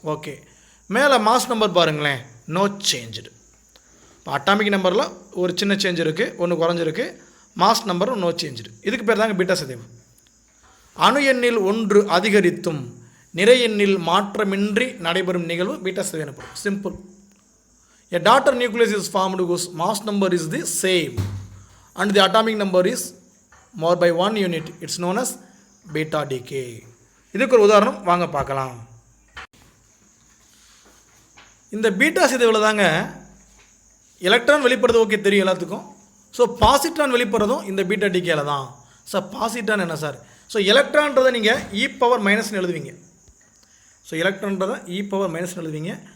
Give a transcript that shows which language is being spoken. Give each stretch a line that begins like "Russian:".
Tamil: Okay, மேலே mass number பாருங்களேன், no change. இப்போ அட்டாமிக் நம்பரில் ஒரு சின்ன சேஞ்ச் இருக்குது, ஒன்று குறைஞ்சிருக்கு. மாஸ் நம்பரும் நோ சேஞ்சு. இதுக்கு பேர் தாங்க பீட்டா சிதைவு. அணு எண்ணில் ஒன்று அதிகரித்தும் நிறை எண்ணில் மாற்றமின்றி நடைபெறும் நிகழ்வு பீட்டா சிதைவு எனப்படும். Simple.
English: A daughter nucleus is formed whose mass number is the same and the atomic number is more by 1 unit. It's known as beta decay.
Tamil: இதுக்கு ஒரு உதாரணம் வாங்க பார்க்கலாம். இந்த பீட்டா சிதைவில் தாங்க எலக்ட்ரான் வெளிப்படுறது ஓகே தெரியும் எல்லாத்துக்கும். ஸோ பாசிட்ரான் வெளிப்படுறதும் இந்த பீட்டா டிகேல தான். சார் பாசிட்ரான் என்ன சார்? ஸோ எலக்ட்ரான்றதை நீங்கள் இ பவர் மைனஸ்னு எழுதுவீங்க. ஸோ எலக்ட்ரான்றதை இ பவர் மைனஸ்னு எழுதுவீங்க.